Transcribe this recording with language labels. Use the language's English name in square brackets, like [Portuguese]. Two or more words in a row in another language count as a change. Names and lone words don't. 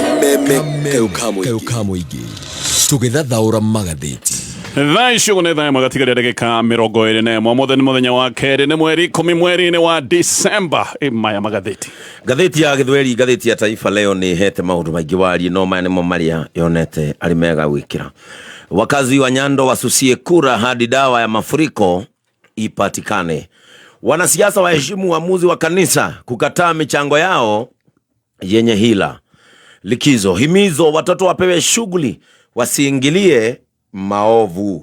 [Kikuyu] Kamũingĩ tũgĩthathaũra magathĩti. Thaa icio nĩ thaa magatigaria ndagĩka 21 mũthenya mũthenya wa kerĩ nĩ mweri 10 mweri-inĩ wa December. Maya magathĩti. Gathĩti ya Gĩthweri, gathĩti ya Taifa Leo nĩ hete maũndũ maingĩ warie, no maya nĩmo marĩa yonete arĩ mega gwĩkĩra. [Swahili] Wakazi wa Nyando wasusie kura hadi dawa ya mafuriko ipatikane. Wanasiasa waheshimu uamuzi wa kanisa kukataa michango yao yenye hila. Likizo, himizo watoto wapewe shughuli wasiingilie maovu.